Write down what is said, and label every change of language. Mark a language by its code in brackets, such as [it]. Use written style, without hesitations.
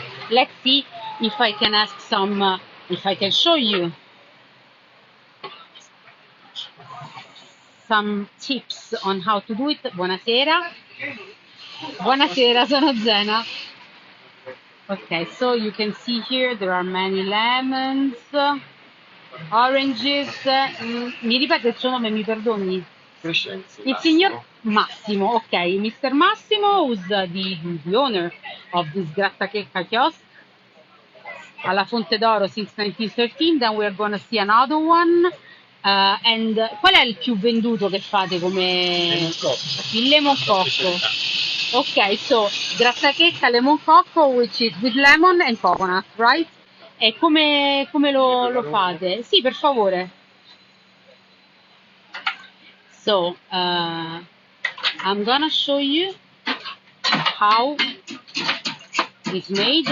[en] Let's see if I can ask some, if I can show you some tips on how to do it. Buonasera. [it] Buonasera, sono Zena. [en] Okay, so you can see here there are many lemons, oranges. [it] Mi ripete il suo nome, mi perdoni? Il signor Massimo, [en] okay. Mr. Massimo, who's the owner of this Grattachecca kiosk alla Fonte d'Oro since 1913. Then we're gonna see another one. [it] And qual è il più venduto che fate come il lemon cocco? [en] Ok, so Grattachecca lemon cocco, which is with lemon and coconut, right? [it] E come lo fate? Sì, per favore. [en] So, I'm gonna show you how it's made.